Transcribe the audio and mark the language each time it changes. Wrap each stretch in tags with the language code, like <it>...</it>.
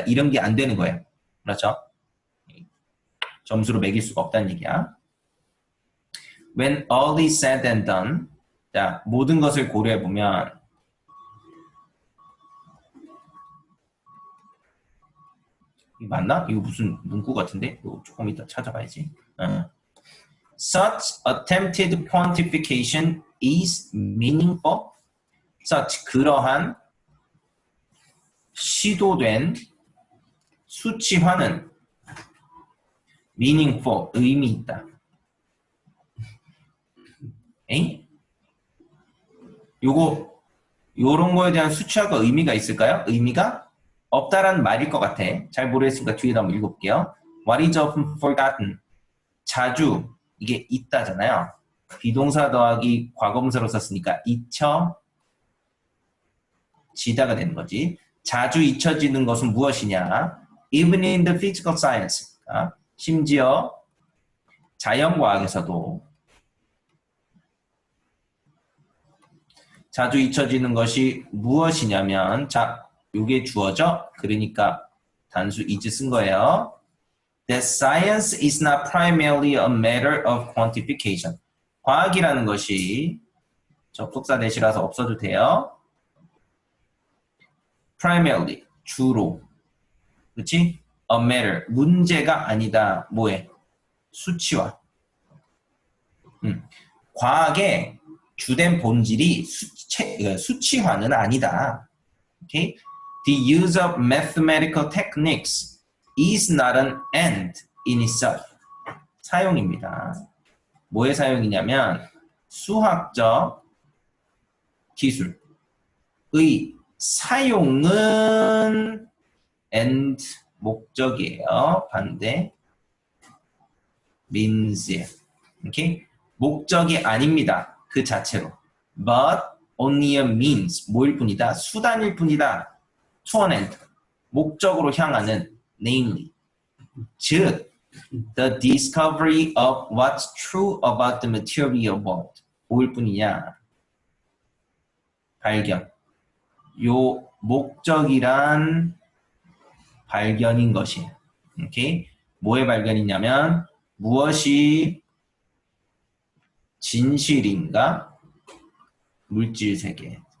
<ko>이런 게 안 되는 거예요. 그렇죠? 점수로 매길 수가 없다는 얘기야.</ko> <en>When all is said and done,</en> <ko>자, 모든 것을 고려해보면 이거 맞나? 이거 무슨 문구 같은데? 이거 조금 이따 찾아봐야지.</ko> <en>Such attempted quantification is meaningful. Such,</en> <ko>그러한 시도된 수치화는</ko> <en>meaningful,</en> <ko>의미 있다. 에이? 요런 거에 대한 수치화가 의미가 있을까요? 의미가 없다라는 말일 것 같아. 잘 모르겠으니까 뒤에다 한번 읽어볼게요.</ko> <en>What is often forgotten?</en> <ko>자주, 이게 있다잖아요. 비동사 더하기 과거분사로 썼으니까 잊혀지다가 되는 거지. 자주 잊혀지는 것은 무엇이냐?</ko> <en>Even in the physical science.</en> <ko>심지어 자연과학에서도 자주 잊혀지는 것이 무엇이냐면, 자, 요게 주어져. 그러니까 단수 is 쓴 거예요.</ko> <en>That science is not primarily a matter of quantification.</en> <ko>과학이라는 것이 접속사 대시라서 없어도 돼요.</ko> <en>Primarily, 주로.</en> <ko>그렇지?</ko> <en>A matter,</en> <ko>문제가 아니다. 뭐에? 수치화. 과학의 주된 본질이 수치화는 아니다.</ko> <en>Okay? The use of mathematical techniques is not an end in itself.</en> <ko>사용입니다. 뭐의 사용이냐면 수학적 기술의 사용은 end 목적이에요.</ko> <en>반대 means. Okay?</en> <ko>목적이 아닙니다. 그 자체로.</ko> <en>But only a means.</en> <ko>뭐일 뿐이다. 수단일 뿐이다.</ko> <en>To an end.</en> <ko>목적으로 향하는</ko> <en>namely.</en> <ko>즉</ko> <en>the discovery of what's true about the material world.</en> <ko>뭐일 뿐이냐. 발견. 요 목적이란 발견인 것이에요. 오케이? 뭐의 발견이냐면 무엇이 진실인가? 물질 세계.</ko>